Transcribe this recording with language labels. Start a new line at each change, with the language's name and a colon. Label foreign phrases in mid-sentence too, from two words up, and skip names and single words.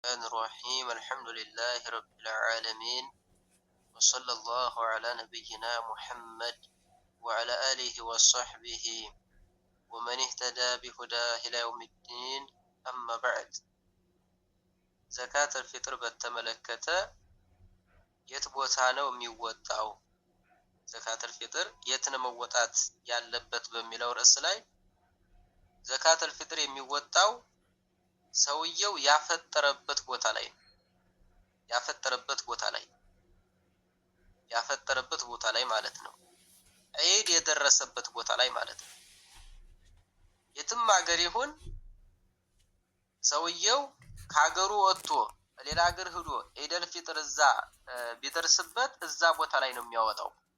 Arabic: الرحمن الرحيم الحمد لله رب العالمين وصلى الله على نبينا محمد وعلى آله وصحبه ومن اهتدى بهداه إلى يوم الدين أما بعد زكاة الفطر بتملكته يتبوتا
Amharic: ነው የሚወጣው
Arabic: زكاة الفطر
Amharic: የትን መወጣት ያለበት በሚለው ርዕስ ላይ
Arabic: زكاة الفطر
Amharic: የሚወጣው ሰውየው ያፈጠረበት ቦታ ላይ ማለት ነው። ዒድ የደረሰበት ቦታ ላይ ማለት ነው። የትም ሀገር ይሁን ሰውየው ከሀገሩ ወጥቶ ሌላ ሀገር ሄዶ ዒደል ፊጥር እዛ ቢደርስበት እዛ ቦታ ላይ ነው የሚያወጣው።